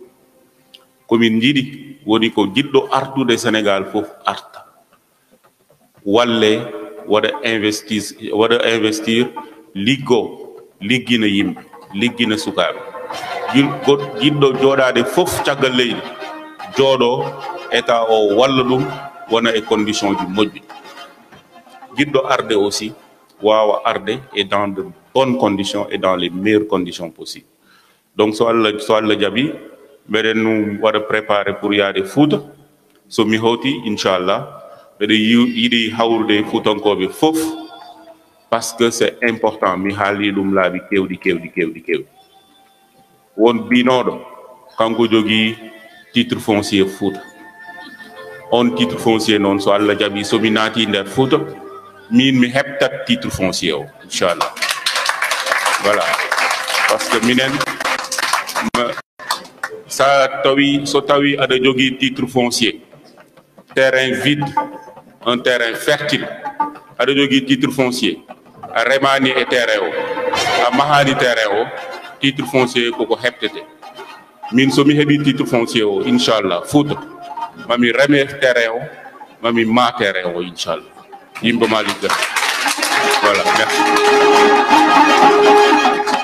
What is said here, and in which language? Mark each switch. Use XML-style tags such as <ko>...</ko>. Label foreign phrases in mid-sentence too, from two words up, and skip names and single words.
<ff>komin jiiɗi woni ko jiɗɗo artude Sénégal fof arta walle wada investir liggina yimɓe liggina sukaɓe jiɗɗo jooɗade fof caggal leydi jooɗo état o walla ɗum wona e condition ji moƴƴi jiɗɗo arde aussi wawa arde</ff> <fr>et dans de bonnes conditions et dans les meilleures conditions possibles</fr> <ff>donc so Allah jaaɓi mbeɗen waɗa</ff> <fr>préparé pour</fr> <ff>yaade Fouta so mi hawti inchallah mbeɗa yiɗi hawrude Fuutankoɓe fof</ff> <fr>parce que c'est important</fr> <ff>mi haali ɗum laabi kewɗi won binoɗo kanko jogui</ff> <fr>titre foncier</fr> <ff>Fouta on</ff> <fr>titre foncier</fr> <ff>noon so Allah jaaɓi somi naati nder Fouta min mi heɓtat</ff> <fr>titre foncier</fr> <ff>o inchallah</ff> <fr>voilà parce que</fr> <ff>minen so tawi aɗa jogui</ff> <fr>titre foncier terrain vide un terrain fertile</fr> <ff>aɗa jogui</ff> <fr>titre foncier</fr> <ff>a remani e terrain o a mahani terrain o</ff> <fr>titre foncier</fr> <ff>koko heɓtete min somi heeɓi</ff> <fr>titre foncier</fr> <ff>o inchallah Fouta mami reme terrain o mami ma terrain o inchallah yimɓe Malick Gakou</ff> <fr>voilà merci</fr>